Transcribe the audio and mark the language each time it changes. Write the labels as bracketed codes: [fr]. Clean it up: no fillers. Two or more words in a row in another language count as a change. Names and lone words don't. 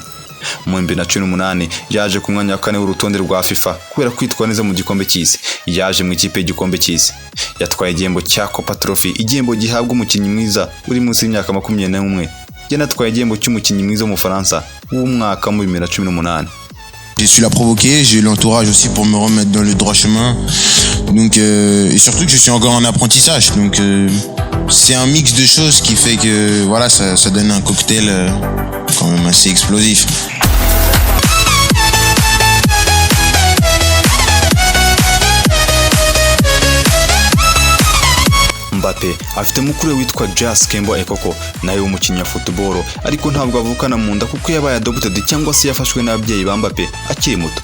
[rw] Mu 2018 yaje ku mwanya wa 4 w'urutonde rwa FIFA kubera kwitwara neza mu gikombe cy'isi. Yaje mu ikipe y'igikombe cy'isi. Yatwaye igihembo cya Copa Trophy, igihembo gihabwa umukinnyi mwiza uri munsi y'imyaka 21. Yanatwaye igihembo cy'umukinnyi mwiza mu Faransa w'umwaka mu 2018. [fr] J'ai su la provoquer, j'ai eu l'entourage aussi pour me remettre dans le droit chemin. Donc et surtout que je suis encore en apprentissage. Donc c'est un mix de choses qui fait que voilà, ça donne un cocktail quand même assez explosif. [rw] Mbappe afite mukuru witwa Just Kembo Ekoko, nawe umukinnyi wa football, ariko ntabwo avukana mu nda kuko yabaye adopted cyangwa se yafashwe n'ababyeyi ba Mbappe akiri muto.